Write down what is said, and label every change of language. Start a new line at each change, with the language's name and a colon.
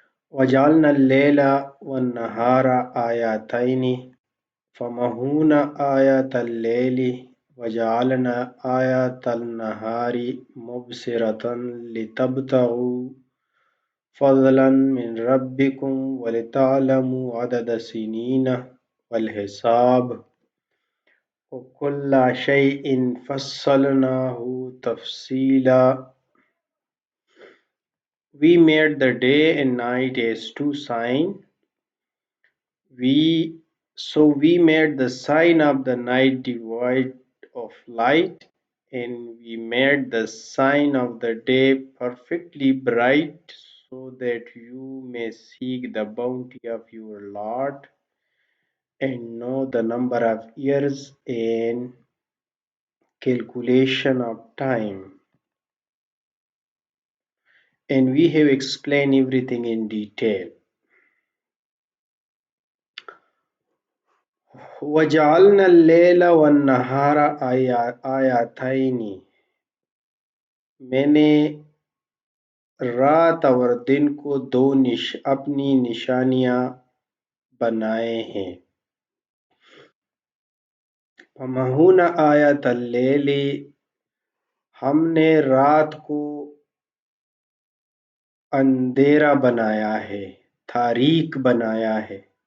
Arabic: وَجَعَلْنَا اللَّيْلَ وَالنَّهَارَ آيَاتَيْنِ فَمَحَوْنَا آيَاتَ اللَّيْلِ وَجَعَلْنَا آيَاتَ النَّهَارِ مُبْصِرَةً لِتَبْتَغُوا فَضْلًا مِنْ رَبِّكُمْ وَلِتَعْلَمُوا عَدَدَ السِّنِينَ وَالْحِسَابَ وَكُلَّ شَيْءٍ فَصَّلْنَاهُ تَفْصِيلًا۔
English: We made the day and night as two signs. We made the sign of the night devoid of light, and we made the sign of the day perfectly bright, so that you may seek the bounty of your Lord and know the number of years and calculation of time. And we have explained everything in detail.
Arabic: وَجَعَلْنَا اللَّيْلَ وَالنَّهَارَ آيَاتَيْنِ،
Urdu: میں نے رات اور دن کو دو اپنی نشانیاں بنائے ہیں۔
Arabic: فَمَحَوْنَا آيَاتَ اللَّيْلِ،
Urdu: ہم نے رات کو اندھیرا بنایا ہے، تاریک بنایا ہے۔